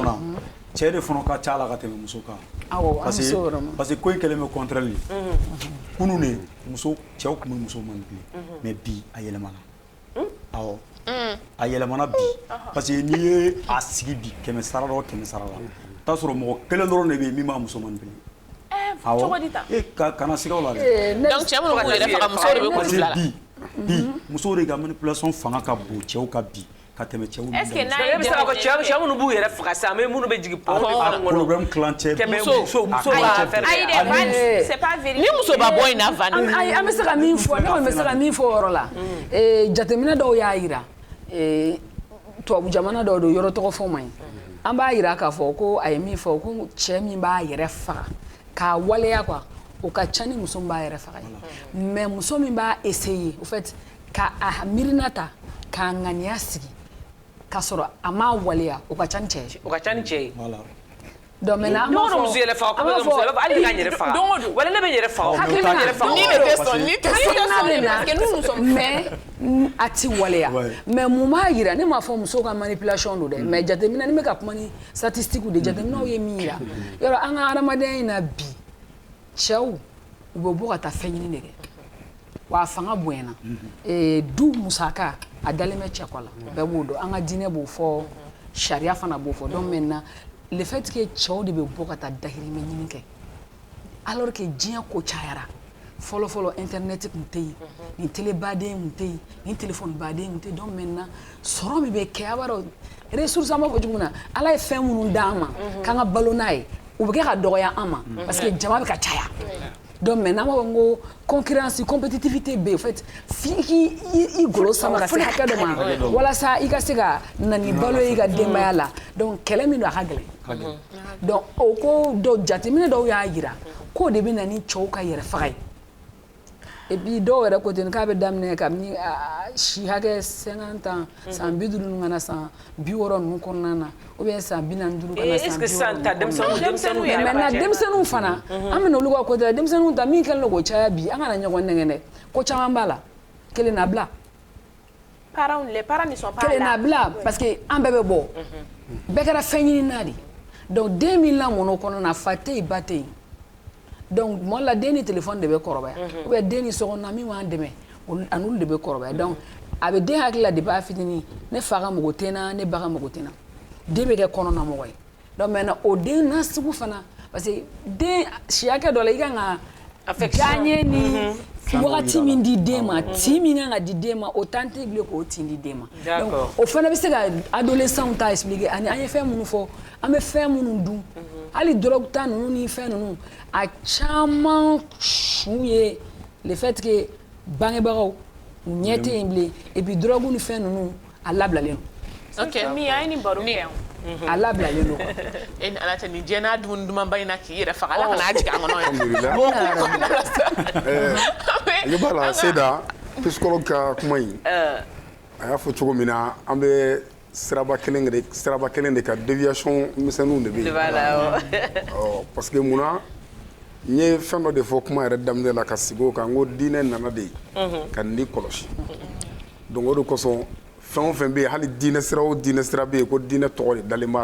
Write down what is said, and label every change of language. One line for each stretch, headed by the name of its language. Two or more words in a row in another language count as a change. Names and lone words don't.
Bambara: cɛ de fana ka ca la ka tɛmɛ muso kan
French: parce que
Bambara: ko in kɛlen bɛ contraire ye kunun de cɛw tun bɛ muso manipuler mais bi a yɛlɛmana awɔ a yɛlɛmana bi parce que n'i ye a sigi bi 100 sara la o 100 sara la t'a sɔrɔ mɔgɔ kelen dɔrɔn de bɛ yen min b'a muso manipuler cogo di tan kana sigaw la dɛ donc cɛ minnu b'u yɛrɛ faga musow de bɛ k'olu bila la bi musow de ka manipulation fanga ka bon cɛw ka bi ka tɛmɛ cɛw ni
French: est-ce que
Bambara: n'a ye bɛ se ka fɔ cɛ minnu b'u yɛrɛ faga sa mais minnu bɛ jigin problème kilancɛ muso b'a fɛ ayi dɛ
French: c'est pas vérifié
Bambara: ni muso b'a bɔ in na Van ayi an bɛ se ka min fɔ ne kɔni bɛ se ka min fɔ o yɔrɔ la jateminɛ dɔw y'a yira tubabu jamana dɔw don yɔrɔ tɔgɔ fɔ man ɲi an b'a yira k'a fɔ ko a ye min fɔ ko cɛ min b'a yɛrɛ faga k'a waleya quoi o ka ca ni muso min b'a yɛrɛ faga ye mais muso min b'a essayer
French: au fait
Bambara: ka a mirina ta k'a ŋaniya sigi k'a sɔrɔ a m'a waleya o ka ca ni cɛ ye o ka ca ni cɛ ye
French: donc maintenant
Bambara: an b'a fɔ muso yɛrɛ faga ko muso yɛrɛ hali ka n yɛrɛ faga wala ne bɛ n yɛrɛ faga hakilina ni ne tɛ sɔn ni tɛ sɔn mais a ti waleya mais mun b'a yira ne m'a fɔ muso ka manipulation don dɛ mais jateminɛ ni bɛ ka kuma ni statistique de jateminɛw ye min yira yɔrɔ an ka adamadenya in na bi cɛw u bɛ bɔ ka taa fɛn ɲini de kɛ wa a fanga bonyana du musaka a dalen bɛ cɛ kɔ la bɛɛ b'o dɔn an ka diinɛ b'o fɔ sariya fana b'o fɔ
French: donc maintenant le fait que
Bambara: cɛw de bɛ bɔ ka taa dahirimɛ ɲini kɛ
French: alors que
Bambara: diɲɛ ko cayara fɔlɔ internet tun tɛ yen nin télé baden tun tɛ yen nin téléphone baden tun tɛ yen
French: donc maintenant
Bambara: sɔrɔ min bɛ kɛ a b'a dɔn ressource an b'a fɔ cogo min na ala ye fɛn minnu d'an ma k'an ka balo n'a ye u bɛ kɛ ka dɔgɔya an ma
French: parce que
Bambara: jama bɛ ka caya
French: donc maintenant
Bambara: an b'a fɔ n ko
French: concurrence compétitivité
Bambara: bɛ yen
French: en fait
Bambara: f'i k'i golo sama ka se hakɛ dɔ ma walasa i ka se ka na ni balo ye i ka denbaya la donc kɛlɛ min don a ka gɛlɛn donc o ko dɔw jateminɛ dɔw y'a yira k'o de bɛ na ni cɛw ka yɛrɛ faga ye
French: et puis
Bambara: dɔw yɛrɛ ko ten k'a bɛ daminɛ kabini si hakɛ 50 ans san 50 ninnu kana san 60 ninnu kɔnɔna na
French: ou bien
Bambara: san 45 kana san 60
French: mais maintenant
Bambara: denmisɛnninw fana an bɛna olu ka côté la denmisɛnninw ta min kɛlen don k'o caya bi an kana ɲɔgɔn nɛgɛn dɛ ko caman b'a la kelen na bila
French: les parents ne sont pas là
Bambara: kelen na bila
French: parce que
Bambara: an bɛɛ bɛ bɔ bɛɛ kɛra fɛn ɲini na de donc den min lamɔna o kɔnɔ na fa tɛ yen ba tɛ yen donc moi la den ni téléphone de bɛ kɔrɔbaya
French: ou bien
Bambara: den ni sokɔnɔna min b'an dɛmɛ a n'olu de bɛ kɔrɔbaya donc a bɛ den hakili la depuis a fitinin ne fa ka mago tɛ n na ne ba ka mago tɛ n na den bɛ kɛ kɔnɔna mɔgɔ ye
French: donc maintenant
Bambara: o den na sugu fana
French: parce que
Bambara: den si hakɛ dɔ la i kan ka diyaɲɛ ni wagati min di den ma tin min kan ka di den ma o temps tɛ bilen k'o tin di den ma donc o fana bɛ se ka adolescents ta expliquer ani an ye fɛn minnu fɔ an bɛ fɛn minnu dun hali drogue ta ninnu ni fɛn ninnu a caman su ye
French: le fait que
Bambara: bangebagaw u ɲɛ tɛ yen bilen
French: et puis
Bambara: drogue ni fɛn ninnu a labilalen don ok mi a ye nin baro kɛ a labilalen don e ni ala cɛ nin diɲɛ n'a dumuni dumanba in na k'i yɛrɛ faga ala kana jigin an kɔnɔ ye b'a la Seyda psychologue ka kuma in a y'a fɔ cogo min na an bɛ siraba kelen de ka déviation misɛnninw de bɛ yen parce que munna n ye fɛn dɔ de fɔ kuma yɛrɛ daminɛ la ka sigi o kan n ko diinɛ nana de ka ni kɔlɔsi donc o de kosɔn fɛn o fɛn bɛ yen hali diinɛ sira o diinɛ sira bɛ yen ko diinɛ tɔgɔ de dalen b'a la